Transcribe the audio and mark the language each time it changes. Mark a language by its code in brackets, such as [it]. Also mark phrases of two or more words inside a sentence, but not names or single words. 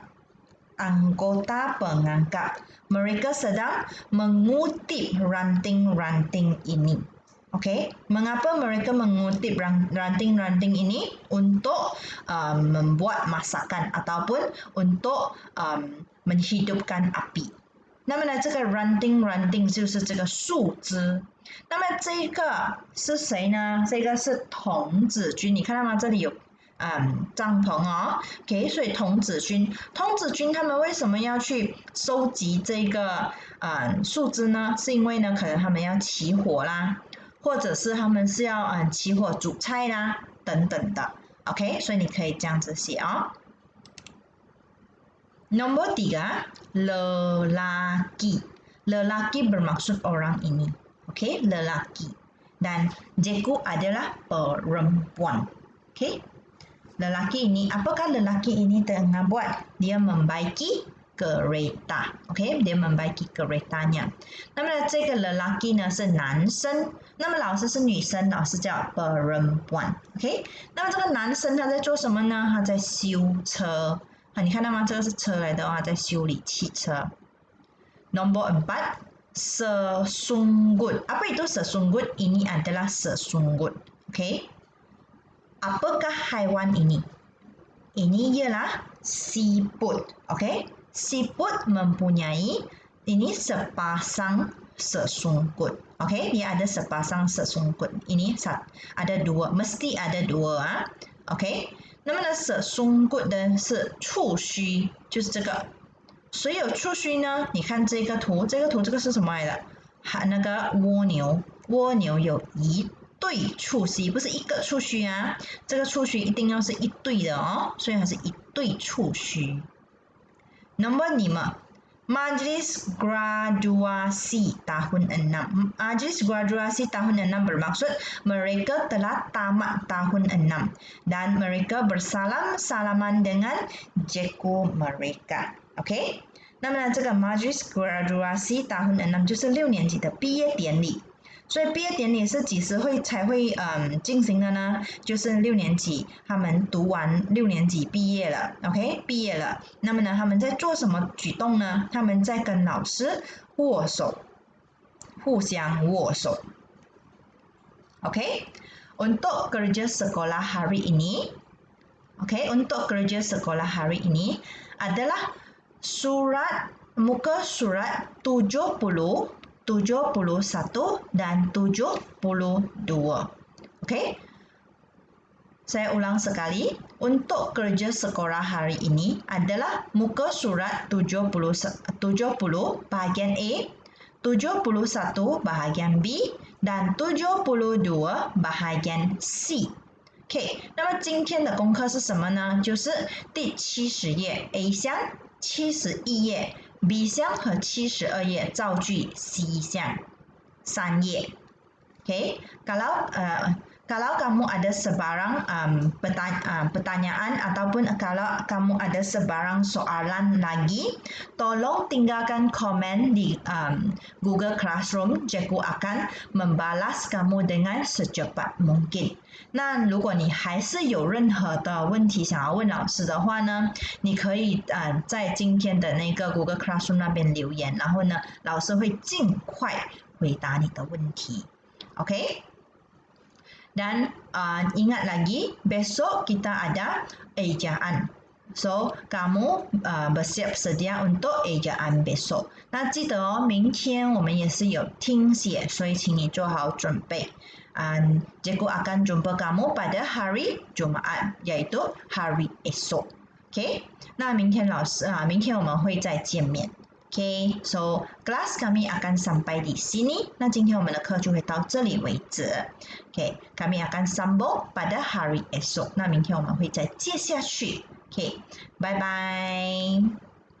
[ms] Anggota pengangkap. Mereka sedang mengutip ranting-ranting ini. Okey, mengapa mereka mengutip ranting-ranting ini? Untuk membuat masakan ataupun untuk menghidupkan api。 [zh] 那么呢，这个 ranting 就是这个树枝。那么这个是谁呢？这个是童子军，你看到吗？这里有帐篷哦。OK， 所以童子军他们为什么要去收集这个树枝呢？是因为呢，可能他们要起火啦，或者是他们是要起火煮菜啦等等的。OK， 所以你可以这样子写哦。 [ms] Nombor 3, lelaki. Lelaki bermaksud orang ini. Okey, lelaki. Dan Jeku adalah perempuan. Okey. Lelaki ini, apakah lelaki ini tengah buat? Dia membaiki kereta. Okey, dia membaiki keretanya. [zh] 那么这个 lelaki 呢是男生，那么老师是女生，老师叫 perempuan。OK， 那么这个男生他在做什么呢？他在修车。你看到吗？这个是车来的哦，在修理汽车。 [ms] Nombor 4, sesunggut. Apa itu sesunggut? Ini adalah sesunggut. Okey. Apakah haiwan ini? Ini ialah siput. Okey. Siput mempunyai ini sepasang sesunggut. Okey, dia ada sepasang sesunggut. Ini ada dua, mesti ada dua. Okey. [zh] 那么呢，sesunggut 的是触须，就是这个。谁有触须呢？你看这个图，这个是什么来的？那个蜗牛，蜗牛有一对触须，不是一个触须啊。这个触须一定要是一对的哦，所以它是一对触须。Nombor 5. [ms] Majlis graduasi tahun 6. Majlis graduasi tahun 6 bermaksud mereka telah tamat tahun 6 dan mereka bersalam-salaman dengan Jeku mereka. [zh] OK， 那么呢，这个 [ms] Majlis graduasi tahun 6 [zh] 就是6年级的毕业典礼。所以毕业典礼是几时才会进行的呢？就是6年级他们读完6年级毕业了 ，OK， 毕业了。那么呢，他们在做什么举动呢？他们在跟老师握手，互相握手。 [ms] OK， untuk kerja sekolah hari ini， OK， untuk kerja sekolah hari ini adalah muka surat 70, 71 dan 72. Okey. Saya ulang sekali. Untuk kerja sekolah hari ini adalah muka surat 70 bahagian A, 71 bahagian B dan 72 bahagian C. [zh] OK， 那么今天的功课是什么呢？就是第70页 A 项，71页B 项和72页造句 C 项3 页。 [ms] Okay, kalau kamu ada sebarang pertanyaan ataupun kalau kamu ada sebarang soalan lagi, tolong tinggalkan komen di Google Classroom. Jeku akan membalas kamu dengan secepat mungkin. [zh] 那如果你还是有任何的问题想要问老师的话呢，你可以在今天的那个 Google Classroom 那边留言，然后呢，老师会尽快回答你的问题。Okay? [ms] Dan ingat lagi, besok kita ada ejaan. So, kamu bersiap sedia untuk ejaan besok. [zh] 那记得哦，明天我们也是有听写，所以请你做好准备。 [ms] Jeku akan jumpa kamu pada hari Jumaat, iaitu hari esok. [zh] Okay? 那明天我们会再见面。 [ms] Okay, so kelas kami akan sampai di sini. [zh] 那今天我们的课就会到这里为止。 [ms] Okay, kami akan sambung pada hari esok. [zh] 那明天我们会再接下去。 [en] Okay, bye bye.